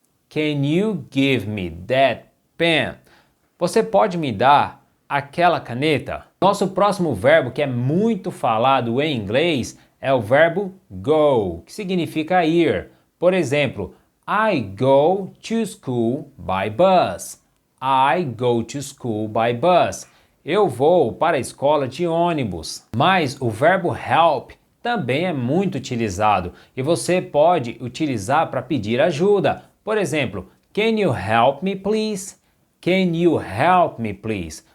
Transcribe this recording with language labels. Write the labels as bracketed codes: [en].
[en] Can you give me that pen? [pt] Você pode me dar aquela caneta? Nosso próximo verbo, que é muito falado em inglês, é o verbo go, que significa ir. Por exemplo, [en] I go to school by bus. I go to school by bus. [pt] Eu vou para a escola de ônibus. Mas o verbo help também é muito utilizado e você pode utilizar para pedir ajuda. Por exemplo, [en] can you help me please? Can you help me please?